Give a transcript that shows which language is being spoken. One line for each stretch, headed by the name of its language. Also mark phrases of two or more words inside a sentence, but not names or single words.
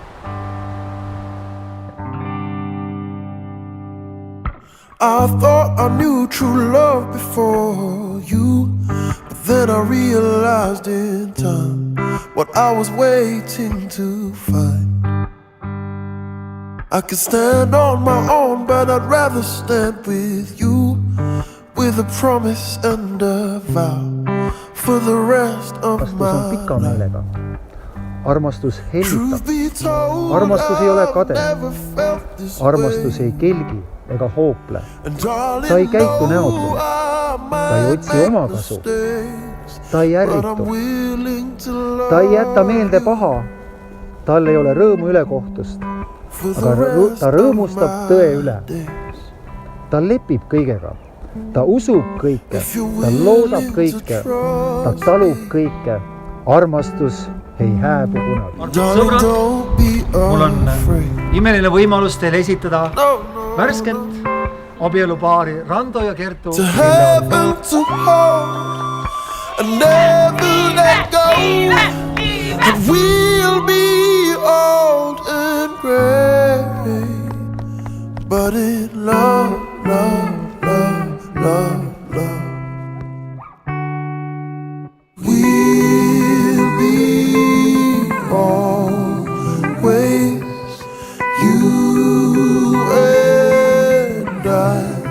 English: I thought I knew true love before you, but then I realized in time what I was waiting to find. I could stand on my own, but I'd rather stand with you, with a promise and a vow for the rest of my life.
Estonian: Armastus hellitab. Armastus ei ole kade. Armastus ei kelgi ega hoople. Ta ei käitu näotu. Ta ei otsi omakasu. Ta ei ärritu. Ta ei jäta meelde paha. Tal ei ole rõõmu ülekohtust. Aga ta rõõmustab tõe üle. Ta lepib kõigega. Ta usub kõike. Ta loodab kõike. Ta talub kõike. Armastus ei hääbu kunagi. Sõbrad, mul on imeline võimalus teile esitada värsket abielupaari Rando ja Kertu.
English: To have and to hold and never let go, and we'll be old and gray, but in love, love, love, love, love, we'll be always you and I.